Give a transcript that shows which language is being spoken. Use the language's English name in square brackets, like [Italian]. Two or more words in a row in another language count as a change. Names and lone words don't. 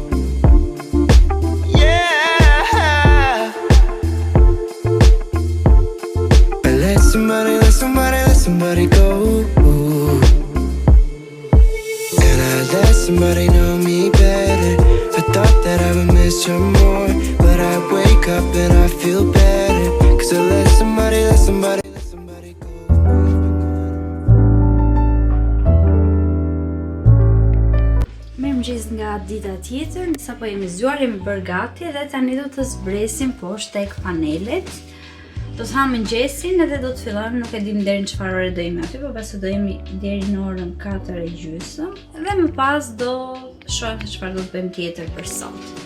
[English] Somebody go. Ooh. And I let somebody know me better. I thought that I would miss you more, but I wake up and I feel better. Cause I let somebody go. [Albanian] Mirëmëngjes nga dita tjetër, sapo jemi zgjuar, jemi bërë gati dhe tani do të zbresim poshtë tek panelet. Do të hamë mëngjesin edhe do të fillojmë, nuk e dim deri në çfarë ore do jemi aty, por pastaj do jemi deri në orën 4:30 dhe më pas do shohim se çfarë do të bëjmë tjetër për sot.